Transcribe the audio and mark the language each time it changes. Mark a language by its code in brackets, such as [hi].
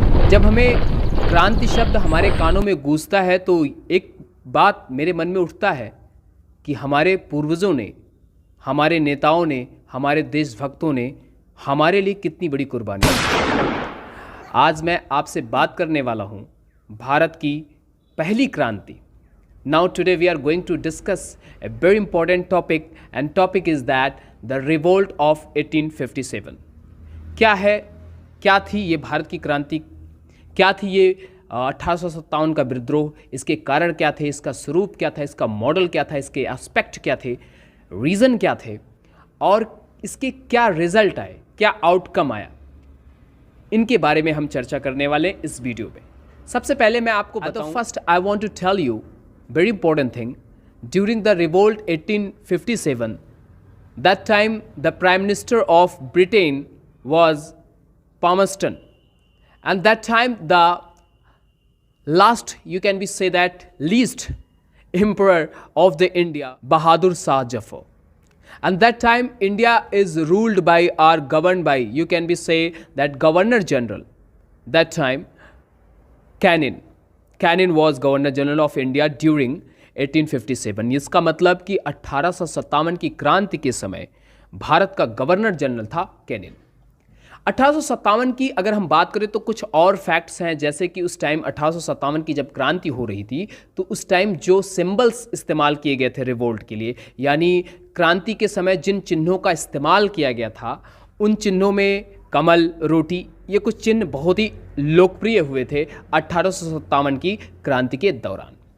[hi] जब हमें क्रांति शब्द हमारे कानों में गूंजता है तो एक बात मेरे मन में उठता है कि हमारे पूर्वजों ने, हमारे नेताओं ने, हमारे देशभक्तों ने हमारे लिए कितनी बड़ी कुर्बानी दी। आज मैं आपसे बात करने वाला हूं भारत की पहली क्रांति। [en] Now today we are going to discuss a very important topic and topic is that the revolt of 1857। [hi] क्या है, क्या थी ये भारत की क्रांति, क्या थी ये 1857 का विद्रोह, इसके कारण क्या थे, इसका स्वरूप क्या था, इसका मॉडल क्या था, इसके एस्पेक्ट क्या थे, रीज़न क्या थे और इसके क्या रिजल्ट आए, क्या आउटकम आया, इनके बारे में हम चर्चा करने वाले इस वीडियो में। सबसे पहले मैं आपको बताऊं, [en] First I want to tell you very important thing. During the revolt 1857, that time the Prime Minister of Britain was Palmerston, and that time the last, you can be say that least emperor of the India, Bahadur Shah Zafar. And that time India is ruled by or governed by, you can be say that Governor General. That time Canning was Governor General of India during 1857। [hi] इसका मतलब कि 1857 की क्रांति के समय भारत का governor general था canine. 1857 की अगर हम बात करें तो कुछ और फैक्ट्स हैं, जैसे कि उस टाइम 1857 की जब क्रांति हो रही थी तो उस टाइम जो सिंबल्स इस्तेमाल किए गए थे रिवोल्ट के लिए, यानी क्रांति के समय जिन चिन्हों का इस्तेमाल किया गया था उन चिन्हों में कमल, रोटी, ये कुछ चिन्ह बहुत ही लोकप्रिय हुए थे 1857 की क्रांति के दौरान।